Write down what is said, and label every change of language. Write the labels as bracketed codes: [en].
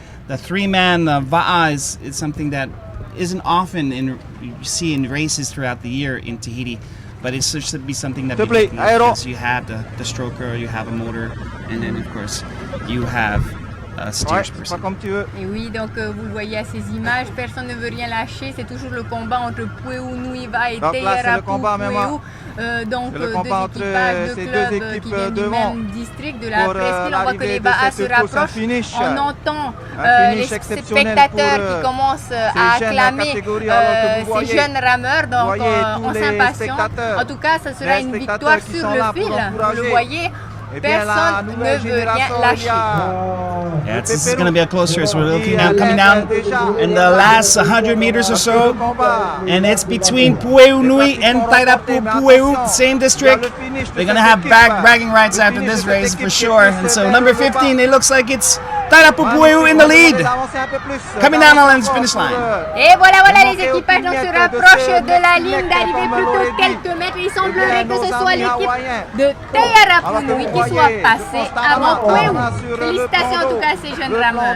[en] The three-man Va'a is something that isn't often you see in races throughout the year in Tahiti. But it should be something that because you have the stroker, you have a motor, and then of course you have a steersperson. [fr] Et oui, donc vous le voyez à ces images, personne ne veut rien lâcher, c'est toujours le combat entre Pueu Nui Va'a et Tairapu Pueu. Donc deux équipages de clubs qui viennent du même district, de la presqu'île. On voit que les Ba'a se rapprochent. On entend les spectateurs qui commencent à acclamer ces jeunes rameurs, donc on s'impatiente. En tout cas, ça sera une victoire sur le fil, vous le voyez. Personne ne veut rien lâcher. [en] Yeah, this is going to be a close race. We're looking at coming down in the last 100 meters or so, and it's between Pueu Nui and Tairapu Pueu, same district. They're going to have bragging rights after this race for sure. And so number 15, it looks like it's Tairapu Pueu in the lead, coming down on the finish line. [fr] Et voilà, les équipages donc se rapprochent de la ligne d'arrivée plutôt quelques mètres. Il semblerait que ce soit l'équipe de Tairapu Nui qui soit passée avant Pueu. Félicitations en tout cas à ces jeunes rameurs.